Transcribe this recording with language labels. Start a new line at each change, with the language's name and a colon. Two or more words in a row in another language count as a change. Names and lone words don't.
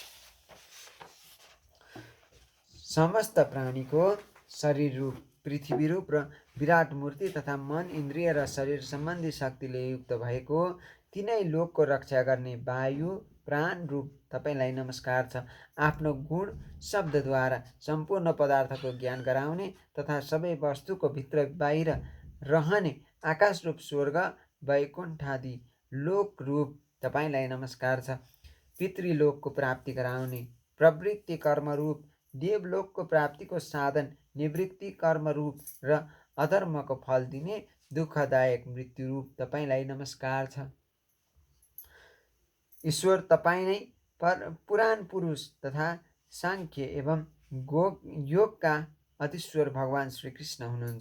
Nepali: समस्त प्राणीको शरीर रूप, पृथ्वी रूप र विराट मूर्ति तथा मन, इन्द्रिय र शरीर सम्बन्धी शक्तिले युक्त भएको तिनै लोकको रक्षा गर्ने वायु प्राण रूप तपाईँलाई नमस्कार छ। आफ्नो गुण शब्दद्वारा सम्पूर्ण पदार्थको ज्ञान गराउने तथा सबै वस्तुको भित्र बाहिर रहने आकाश रूप स्वर्ग वैकुण्ठादि लोक रूप तपाईँलाई नमस्कार छ। पितृलोकको प्राप्ति गराउने प्रवृत्ति कर्म रूप, देवलोकको प्राप्तिको साधन निवृत्ति कर्म रूप र अधर्मको फल दिने दुःखदायक मृत्यु रूप तपाईँलाई नमस्कार छ। ईश्वर तपाईँ नै पुराण पुरुष तथा सांख्य एवं योगका अधीश्वर भगवान श्रीकृष्ण हुनुहुन्छ।